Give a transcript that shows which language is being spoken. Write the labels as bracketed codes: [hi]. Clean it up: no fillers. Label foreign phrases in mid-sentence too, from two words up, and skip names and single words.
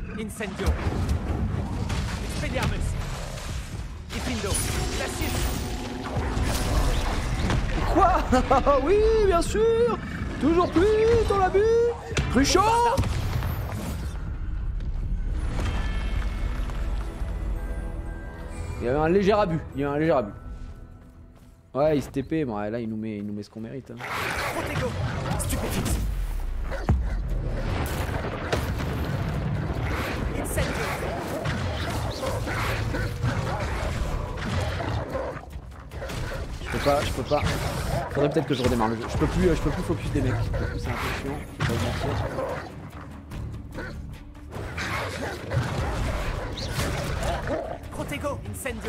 [fr] Incendio. Expelliarmus. Diffindo. Glacius. Quoi? Oui, bien sûr. Toujours plus, on l'a vu. Cruchot. Il y avait un léger abus. Ouais, il se TP, bon, là il nous met ce qu'on mérite. Hein. Protego. Stupéfixe. Incendio. Je peux pas. Faudrait peut-être que je redémarre le jeu. Je peux plus focus des mecs. C'est un peu chiant, je vais pas vous mentir. Protego. Incendio.